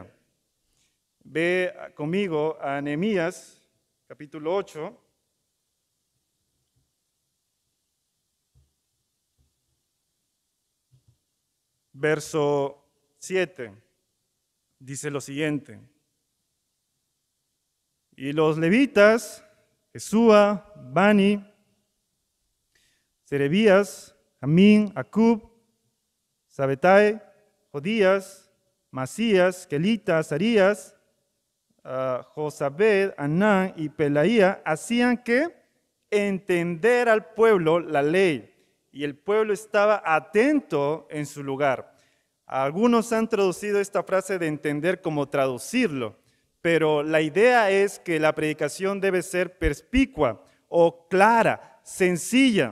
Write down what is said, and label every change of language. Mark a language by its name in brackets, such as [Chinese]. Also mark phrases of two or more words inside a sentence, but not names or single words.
[Spanish] Ve conmigo a Nehemías, capítulo 8. Verso 7. Dice lo siguiente: y los levitas, Jesúa, Bani, Serebías, Jamín, Acub, Sabetai, Jodías, Masías, Kelita, Azarías, Josabed, Anán y Pelaía hacían que entender al pueblo la ley, y el pueblo estaba atento en su lugar. Algunos han traducido esta frase de entender como traducirlo, pero la idea es que la predicación debe ser perspicua o clara, sencilla.